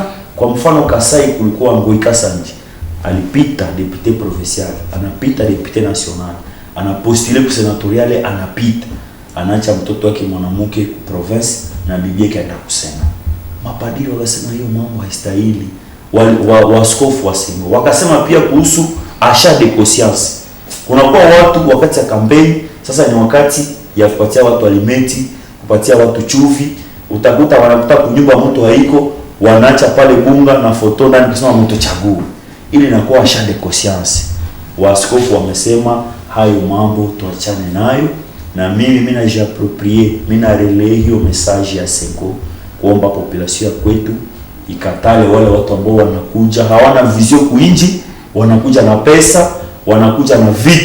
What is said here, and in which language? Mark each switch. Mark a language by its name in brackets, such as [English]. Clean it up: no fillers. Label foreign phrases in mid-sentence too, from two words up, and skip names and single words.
[Swahili] Kwa mfano Kasai kulikuwa Ngoi Kasanji alipita [French] député provincial, [Swahili] anapita [French] député national, [Swahili] anapostile ku senatoriale, anapita anaacha mtoto wake mwanamke ku province na bibi yake anaenda kusema. Mapadiri wakasema hiyo mambo haistahili. Waskofu wa Sengo wakasema pia kuhusu [French] achat de conscience. [Swahili] Kuna kwa watu wakati ya kampeni, sasa ni wakati ya kupatia watu alimenti, kupatia watu chuvi. Utakuta wanakuta kunyumba mtu haiko, wanaacha pale bunga na foto ndani kusema mtu chaguo. Ili inakuwa [French] achat de conscience. [Swahili] Waskofu wamesema hayo mambo tuachane nayo, na mimi najiapproprier, mimi na relay hiyo message ya Sengo kuomba population ya kwetu ikatale wale watu ambao wanakuja hawana vision kuinji, wanakuja na pesa, wanakuja na vitu.